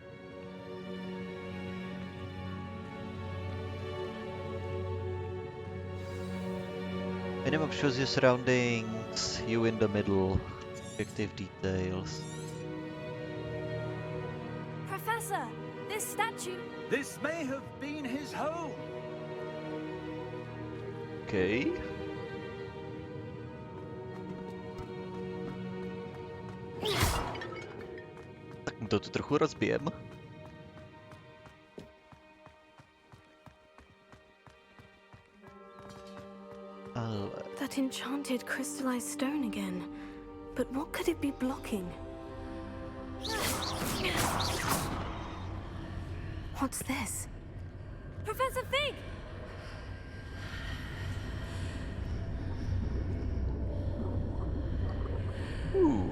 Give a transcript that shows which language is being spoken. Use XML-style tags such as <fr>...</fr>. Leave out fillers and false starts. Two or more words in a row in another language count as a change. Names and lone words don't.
<en>Minimum shows your surroundings, you in the middle, objective details. Professor, this statue. This may have been his home. Okay.</en> <cs>Tak mu to tu trochu rozbijem. Ale...</cs> <en>That enchanted crystallized stone again. But what could it be blocking? What's this? Professor Fig! Ooh.</en>